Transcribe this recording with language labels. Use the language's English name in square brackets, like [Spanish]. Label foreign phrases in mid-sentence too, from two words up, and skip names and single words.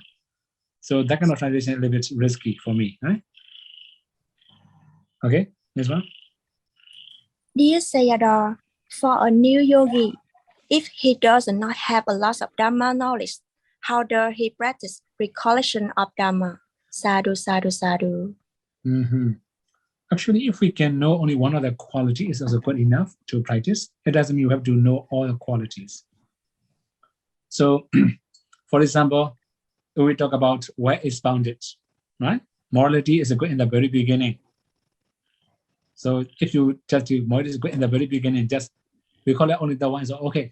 [English] So that kind of translation is a little bit risky for me, right? Okay, next one. Dear Sayadaw, for a new yogi, if he does not have a lot of Dhamma knowledge, how does he practice recollection of Dhamma? [Pali] Sadhu, sadhu, sadhu. [English] Actually, if we can know only one of the qualities, is also good enough to practice. It doesn't mean you have to know all the qualities. So, for example, when we talk about where it's bounded, right? Morality is good in the very beginning. So if you just do morality is good in the very beginning, just recall it only the one is okay.